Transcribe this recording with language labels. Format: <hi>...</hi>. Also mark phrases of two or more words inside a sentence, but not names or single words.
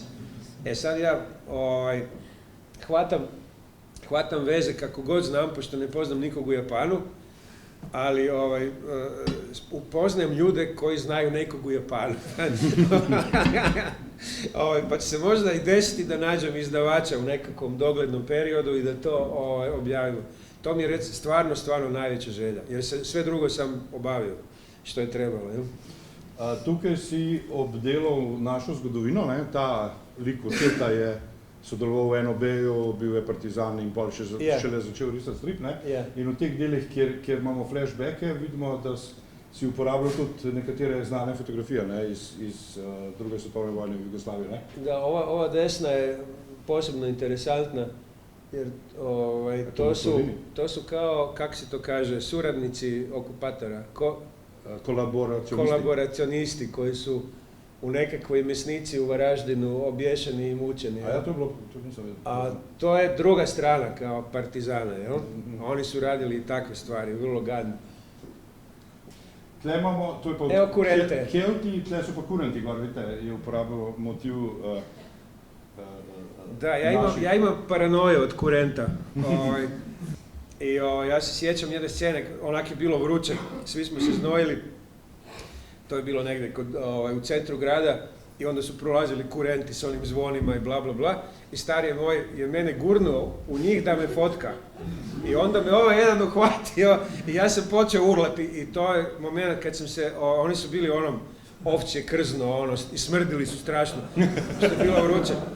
<hr>Sad ja hvatam veze kako god znam, pošto ne poznam nikog u Japanu, ali upoznajem ljude koji znaju nekog u Japanu. Pa će se možda i desiti da nađem izdavača u nekakvom doglednom periodu i da to objavimo. To mi je stvarno najveća želja, jer sve drugo sam obavio što je trebalo.</hr> <sl>Tukaj si obdelal našo zgodovino, ta lik Oteta je sodeloval v NOB-ju, bil je partizan in pol šele začel risati strip. In v teh delih, kjer imamo flashbacke, vidimo, da si uporabljal tudi nekatere znane fotografije iz druge svetovne vojne v Jugoslaviji.</sl> <hr>Da, ova desna je posebno interesantna, jer to su kao, kak se to kaže, suradnici okupatora, kolaboracionisti koji su u nekakvoj mesnici u Varaždinu obješeni i mučeni. A ja to je bilo, to nisam vidio. A to je druga strana kao partizana, jel? Oni su radili i takve stvari, vrlo gadne.</hr> <sl>Tle imamo, to je pa... Evo kurente. Kelti, tle so pa kurenti, gor, vidite, je uporabil motiv...</sl> <hr>Da, ja imam paranoju od kurenta. I ja se sjećam jedne scene, onak je bilo vruće, svi smo se znojili. To je bilo negdje u centru grada i onda su prolazili kurenti s onim zvonima i bla bla bla, i stariji moj je mene gurnuo u njih da me fotka. I onda me ovaj jedan uhvatio i ja sam počeo urlati, i to je moment kad sam se, oni su bili onom ovčje krzno, i smrdili su strašno, što je bilo vruće.</hr>